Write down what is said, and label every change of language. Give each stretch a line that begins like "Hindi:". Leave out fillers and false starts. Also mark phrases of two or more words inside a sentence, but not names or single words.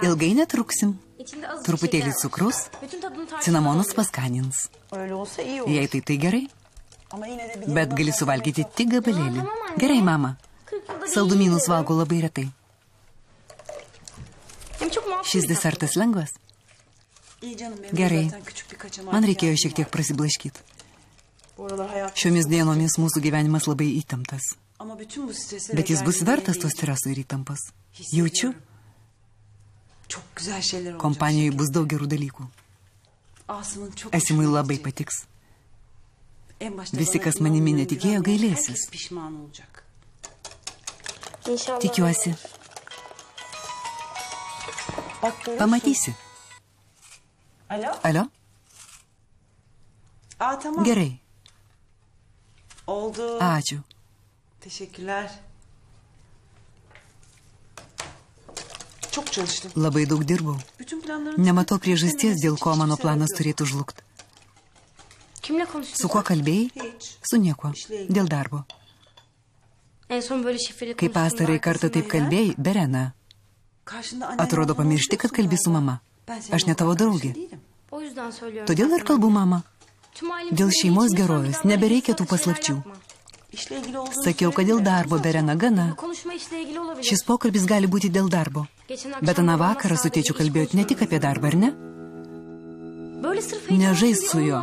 Lithuanian: Ilgai netruksim.
Turkish: İçinde az
Lithuanian: Truputėlį
Turkish: şeker var.
Lithuanian: cukrus,
Turkish: Bütün tadını tartışmadan
Lithuanian: cinamonus paskanins.
Turkish: Öyle olsa iyi olur.
Lithuanian: Jei tai gerai,
Turkish: Ama yine de bir
Lithuanian: bet gali suvalgyti tik gabalėlį. Gerai, mama.
Turkish: 40 yılda bir
Lithuanian: Saldumynus
Turkish: yiyorum.
Lithuanian: valgo labai retai.
Turkish: Hem çok makul
Lithuanian: Šis
Turkish: bir tatlı.
Lithuanian: desertas lengvas.
Turkish: İyi canım benim
Lithuanian: Gerai.
Turkish: zaten küçük bir kaçamak.
Lithuanian: Man reikėjo šiek tiek prasiblaškyti.
Turkish: Bu aralar hayat.
Lithuanian: Šiomis dienomis mūsų gyvenimas labai įtemptas.
Turkish: Ama bütün bu stresi...
Lithuanian: Bet jis bus vertas to streso ir įtampos. Jaučiu,
Turkish: Çok güzel şeyler olacak.
Lithuanian: kompanijoje bus daug gerų dalykų.
Turkish: Asım'ın çok
Lithuanian: Esimui
Turkish: hoşuna
Lithuanian: labai
Turkish: gidecek.
Lithuanian: patiks.
Turkish: En başta
Lithuanian: Visi,
Turkish: bana
Lithuanian: kas manimi
Turkish: inanmayan,
Lithuanian: netikėjo,
Turkish: güvenmeyen
Lithuanian: gailėsis.
Turkish: herkes pişman olacak. İnşallah.
Lithuanian: Tikiuosi.
Turkish: Bak görüyorsun.
Lithuanian: Pamatysi.
Turkish: Alo?
Lithuanian: Alio?
Turkish: Aa tamam.
Lithuanian: Gerai.
Turkish: Oldu.
Lithuanian: Ačiū.
Turkish: Teşekkürler. Çok çalıştım.
Lithuanian: Labai daug dirbau.
Turkish: Bütün planlarını...
Lithuanian: Nematau priežasties, dėl ko mano planas turėtų žlugti.
Turkish: Kimle konuştun?
Lithuanian: Su kuo kalbėjai?
Turkish: Hiç.
Lithuanian: Su niekuo. Dėl darbo.
Turkish: En son böyle şifreli
Lithuanian: Kai pastarąjį kartą taip kalbėjai, Berena,
Turkish: Karşında annen
Lithuanian: atrodo
Turkish: olduğunu
Lithuanian: pamiršti, kad
Turkish: unutuyorsun
Lithuanian: kalbi su
Turkish: galiba.
Lithuanian: mama.
Turkish: Ben senin
Lithuanian: Aš ne
Turkish: o
Lithuanian: tavo
Turkish: kadar
Lithuanian: draugė.
Turkish: şey değilim. O yüzden yüzden söylüyorum.
Lithuanian: Todėl ir kalbu, mama. Dėl šeimos gerovės nebereikia tų paslapčių. Sakiau, kad dėl darbo, Berena, gana. Šis pokalbis gali būti dėl darbo. Bet aną vakarą su tėčiu kalbėjot ne tik apie darbą, ar ne? Nežaisk su juo.